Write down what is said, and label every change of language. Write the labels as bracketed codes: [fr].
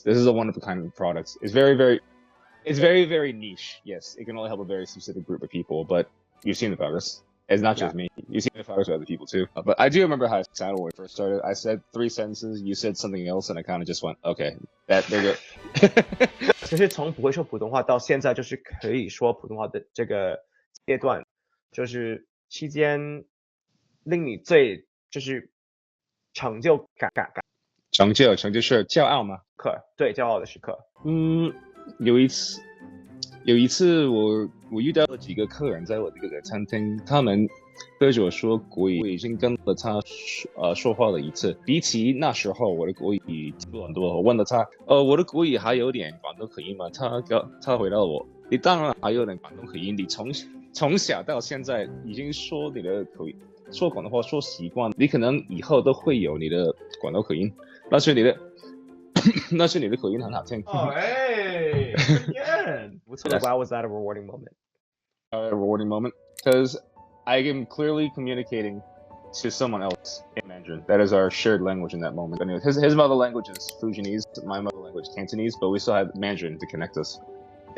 [en] This is a one of a kind of product. It's very, very niche. Yes, it can only help a very specific group of people, but you've seen the progress. It's not just me. You've seen the progress with other people too. But I do remember how I sounded when we first started. I said 3 sentences, you said something else, and I kind of just went, okay, they're good. [zh] 其实从不会说普通话到现在就是可以说普通话的这个阶段，就是期间令你最就是成就感成就是骄傲吗？对，骄傲的时刻。有一次我遇到了几个客人在我这个餐厅，他们对着我说国语，我已经跟了他说话了一次。比起那时候我的国语进步很多。我问了他，我的国语还有点广东口音吗？他回答我，你当然还有点广东口音，你从小到现在已经说你的口音，说广东话说习惯，你可能以后都会有你的广东口音，那是你的口音很好听。 [en] Oh, hey, again. Why was that a rewarding moment? A rewarding moment because I am clearly communicating to someone else in Mandarin. That is our shared language in that moment. Anyway, his mother language is Fujianese, my mother language Cantonese, but we still have Mandarin to connect us. Yeah.